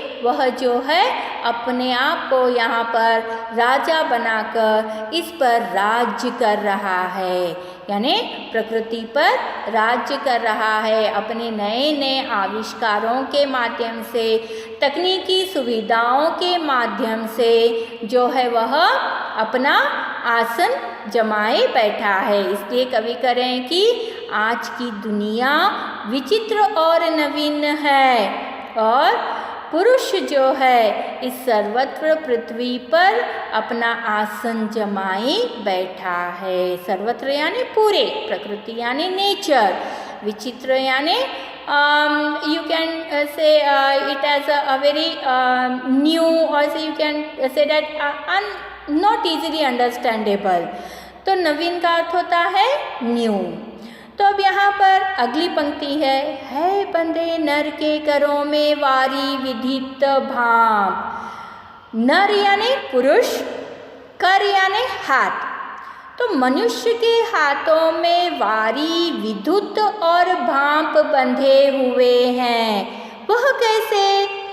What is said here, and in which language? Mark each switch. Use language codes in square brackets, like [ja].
[hi] वह जो है अपने आप को यहाँ पर राजा बनाकर इस पर राज्य कर रहा है, यानी प्रकृति पर राज्य कर रहा है अपने नए नए आविष्कारों के माध्यम से, तकनीकी सुविधाओं के माध्यम से जो है वह अपना आसन जमाए बैठा है। इसलिए कवि कह रहे हैं कि आज की दुनिया विचित्र और नवीन है और पुरुष जो है इस सर्वत्र पृथ्वी पर अपना आसन जमाए बैठा है। सर्वत्र यानी पूरे, प्रकृति यानी नेचर, विचित्र यानी [en] you can say it as a very new, or you can say that not easily understandable। [hi] तो नवीन का अर्थ होता है न्यू। तो अब यहाँ पर अगली पंक्ति है बंधे नर के करों में वारी विधित भाम। नर यानी पुरुष, कर यानी हाथ। तो मनुष्य के हाथों में वारी, विद्युत और भांप बंधे हुए हैं। वह कैसे?